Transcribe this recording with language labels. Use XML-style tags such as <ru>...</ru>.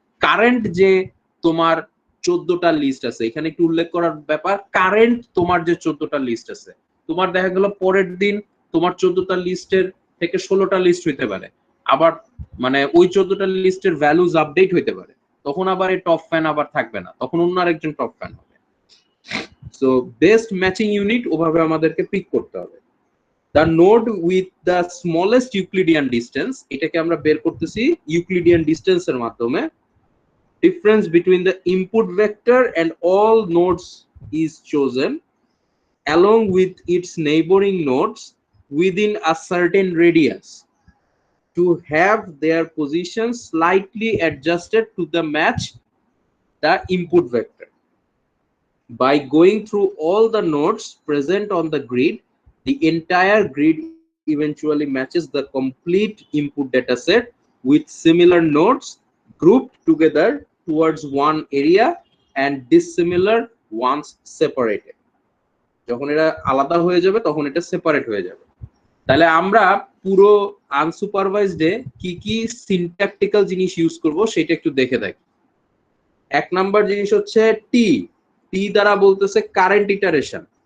<bn>Current যে তোমার 14টা list আছে, এখানে একটু উল্লেখ করার ব্যাপার, কারেন্ট তোমার যে 14টা লিস্ট আছে, তোমার দেখা গেল পরের দিন তোমার 14টা লিস্টের থেকে 16টা লিস্ট হইতে পারে, আবার মানে ওই 14টা লিস্টের ভ্যালুজ আপডেট হইতে পারে, তখন আবার এই টপ ফ্যান আবার থাকবে না, তখন অন্য আরেকজন টপ ফ্যান হবে। সো বেস্ট ম্যাচিং ইউনিট ওভাবে আমাদেরকে পিক করতে হবে।</bn> <en>the node with the smallest Euclidean distance,</en> <bn>এটাকে আমরা বের করতেছি ইউক্লিডিয়ান ডিস্টেন্সের মাধ্যমে।</bn> <en>Difference between the input vector and all nodes is chosen along with its neighboring nodes within a certain radius to have their positions slightly adjusted to the match the input vector. By going through all the nodes present on the grid, the entire grid eventually matches the complete input dataset with similar nodes grouped together towards one area and dissimilar ones separated.</en> <bn>যখন এটা আলাদা হয়ে যাবে তখন এটা separate হয়ে যাবে। তাহলে আমরা পুরো আনসুপারভাইজডে কি কি সিনট্যাকটিক্যাল জিনিস ইউজ করব সেটা একটু দেখে দেখি। এক নাম্বার জিনিস হচ্ছে টি। টি দ্বারা বলতেছে কারেন্ট ইটারেশন।</bn>